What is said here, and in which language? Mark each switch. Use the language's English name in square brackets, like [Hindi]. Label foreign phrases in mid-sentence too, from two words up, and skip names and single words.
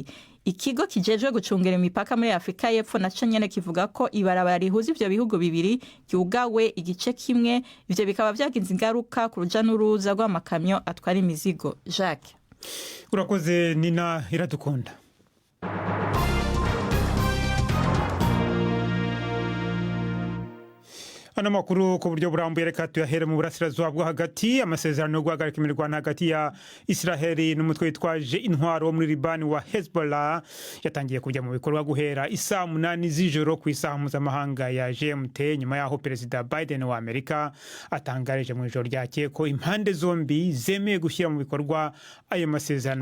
[Rundi] Ikigo kijejwe gucungera imipaka muri Afrika y'Epfo naco nyene kivuga ko ibarabara rihuza ivyo bihugu bibiri ryugawe igice kimwe, ivyo bikaba vyagize ingaruka ku ruja n'uruza rw'amakamyo atwara imizigo. Jacques, urakoze Nina Iradukunda. Ano makuru ku buryo burambuye reka tuyahere mu burasirazuba bwo hagati. [Kinyarwanda] Amasezerano yo guhagarika imirwano hagati ya Israeli n'umutwe witwaje intwaro wo muri Libani wa Hezbollah yatangiye kujya mu bikorwa guhera isaa 8 z'ijoro ku isaha mpuzamahanga ya GMT, nyuma yaho Perezida Biden wa Amerika atangarije mu ijoro ryakeye ko impande zombi zemeye gushyira mu bikorwa ayo masezerano.